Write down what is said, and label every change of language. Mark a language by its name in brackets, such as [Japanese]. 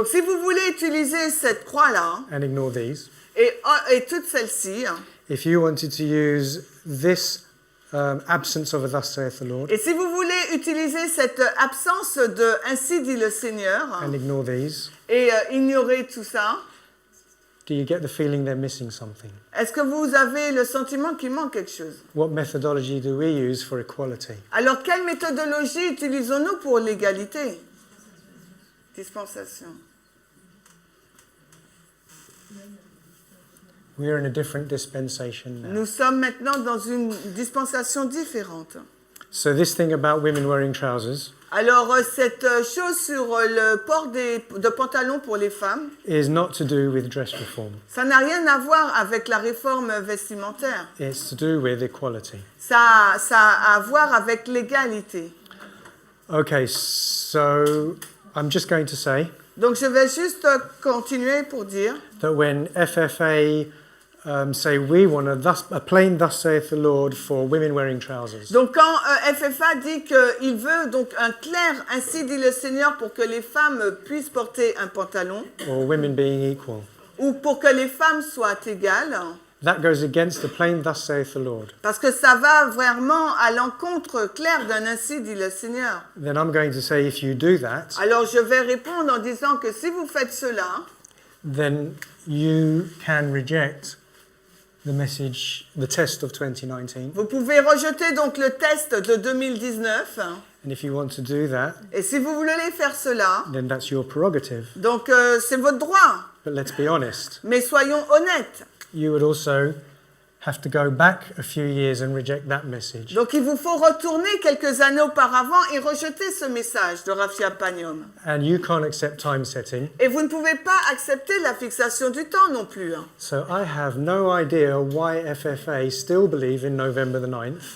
[French] Donc si vous voulez utiliser cette croix-là [English] and ignore these, [French] et toutes celles-ci, [English] if you wanted to use this absence of a thus saith the Lord [French] et si vous voulez utiliser cette absence de ainsi dit le Seigneur [English] and ignore these, [French] et ignorer tout ça, [English] do you get the feeling they're missing something? [French] est-ce que vous avez le sentiment qu'il manque quelque chose? [English] What methodology do we use for equality? [French] Alors, quelle méthodologie utilisons-nous pour l'égalité? [English] Dispensation. We're in a different dispensation now. [French] Nous sommes maintenant dans une dispensation différente. [English] So this thing about women wearing trousers [French] Alors, cette chose sur le port de pantalons pour les femmes, [English] is not to do with dress reform. [French] ça n'a rien à voir avec la réforme vestimentaire. [English] It's to do with equality. [French] Ça a à voir avec l'égalité. [English] Okay, so I'm just going to say [French] Donc, je vais juste continuer pour dire [English] that when FFA say we want a plain thus saith the Lord for women wearing trousers, [French] donc quand FFA dit qu'il veut donc un clair ainsi dit le Seigneur pour que les femmes puissent porter un pantalon [English] or women being equal, [French] ou pour que les femmes soient égales, [English] that goes against the plain thus saith the Lord. [French] parce que ça va vraiment à l'encontre clair d'un ainsi dit le Seigneur. [English] Then I'm going to say if you do that, [French] Alors je vais répondre en disant que si vous faites cela, [English] then you can reject the message, the test of 2019. [French] vous pouvez rejeter donc le test de 2019 [English] And if you want to do that, [French] et si vous voulez faire cela, [English] then that's your prerogative. [French] donc c'est votre droit. [English] But let's be honest, [French] Mais soyons honnêtes. [English] you would also have to go back a few years and reject that message. [French] Donc il vous faut retourner quelques années auparavant et rejeter ce message de Raphia Pagnom. [English] And you can't accept time setting. [French] Et vous ne pouvez pas accepter la fixation du temps non plus. [English] So I have no idea why FFA still believe in November the 9th.